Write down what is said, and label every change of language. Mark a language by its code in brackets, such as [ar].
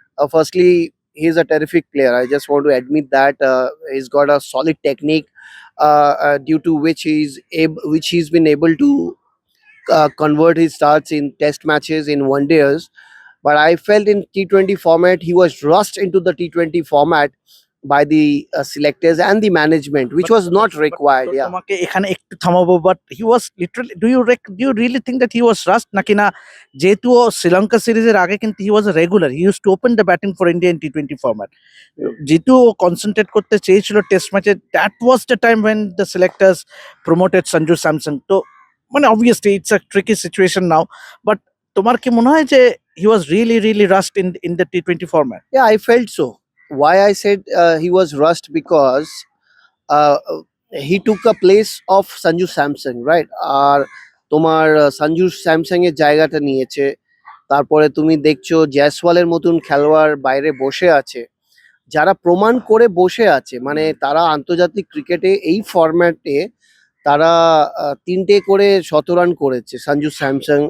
[en] Firstly, he's a terrific player. I just want to admit that he's got a solid technique, due to which he's been able to convert his starts in test matches in one days. But I felt in T20 format he was rushed into the T20 format by the selectors and the management, which was not required. Yeah. [bn] তোমাকে এখানে একটু থামাবো, [en] but he was literally, do you really think that he was rushed, [bn] নাকি না যেহেতু ও শ্রীলঙ্কা সিরিজের আগে কিন্তু [en] he was regular, he use to open the batting for India in T20 format, [bn] যেহেতু ও কনসেন্ট্রেট করতে চেয়েছিল টেস্ট ম্যাচে, [en] That was the time when the selectors promoted Sanju Samson. [bn] তো মানে [en] obviously it's a tricky situation now, but [bn] তোমার কি মনে হয় যে [en] He was really rushed in the T20 format? Yeah, I felt so. Why I said he was rushed, because uh, he took a place of Sanju Samson, right? [bn] আর তোমার Sanju Samsung এর জায়গাটা নিয়েছে। তারপরে তুমি দেখছো জয়সওয়ালের মতন খেলোয়াড় বাইরে বসে আছে, যারা প্রমাণ করে বসে আছে, মানে তারা আন্তর্জাতিক ক্রিকেটে এই ফরম্যাটে তারা 3টে করে 100 রান করেছে সঞ্জু স্যামসং।